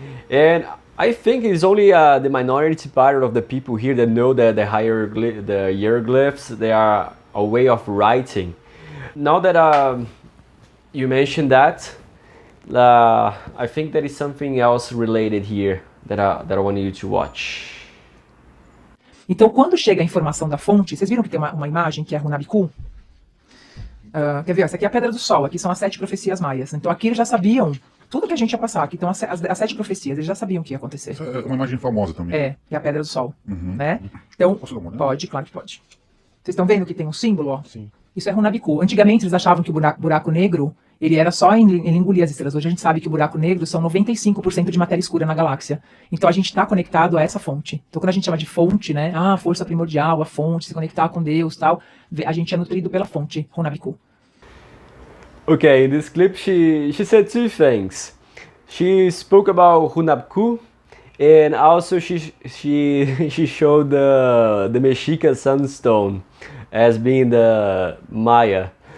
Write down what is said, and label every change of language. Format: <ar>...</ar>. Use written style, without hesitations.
<en>And I think it's only the minority part of the people here that know that the hieroglyphs, they are a way of writing. Now that you mentioned that, I think there is something else related here that I want you to watch.</en> <pt>Então, quando chega a informação da fonte, vocês viram que tem uma imagem que é Hunab Ku? Quer ver? Essa aqui é a Pedra do Sol, aqui são as 7 profecias maias. Então aqui eles já sabiam tudo que a gente ia passar. Aqui estão as 7 profecias, eles já sabiam o que ia acontecer. Essa é uma imagem famosa também. Que é a Pedra do Sol. Né? Então, Posso dar uma olhada? pode, claro que pode. Vocês estão vendo que tem um símbolo? Ó? Sim. Isso é Hunab Ku. Antigamente eles achavam que o buraco negro ele era só ele engolia as estrelas. Hoje a gente sabe que o buraco negro são 95% de matéria escura na galáxia. Então a gente está conectado a essa fonte. Então quando a gente chama de fonte, né? A força primordial, a fonte, se conectar com Deus, tal, a gente é nutrido pela fonte Hunab Ku.</pt> <en>Okay, in this clip she said two things. She spoke about Hunab Ku, and also she showed the Mexica sunstone as being the Maya.</en>